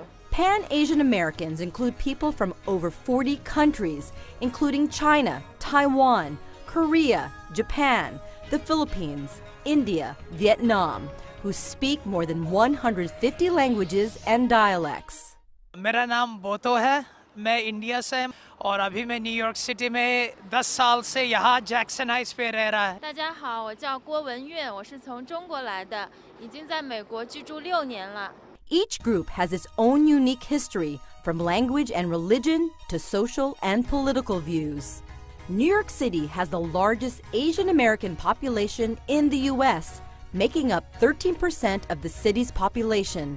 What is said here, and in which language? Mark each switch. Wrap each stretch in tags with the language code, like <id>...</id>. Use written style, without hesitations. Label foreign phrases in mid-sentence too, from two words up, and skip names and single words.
<en>Pan-Asian Americans include people from over 40 countries, including China, Taiwan, Korea, Japan, the Philippines, India, Vietnam, who speak more than 150 languages and dialects.</en> <hi>मेरा नाम बोतो है, मैं इंडिया से और अभी मैं न्यूयॉर्क सिटी में 10 साल से यहाँ जैक्सन हाइट्स पे रह रहा है।</hi> <zh>大家好，我叫郭文月，我是从中国来的，已经在美国居住6年了。</zh> <en>Each group has its own unique history, from language and religion to social and political views. New York City has the largest Asian American population in the U.S., making up 13% of the city's population.</en>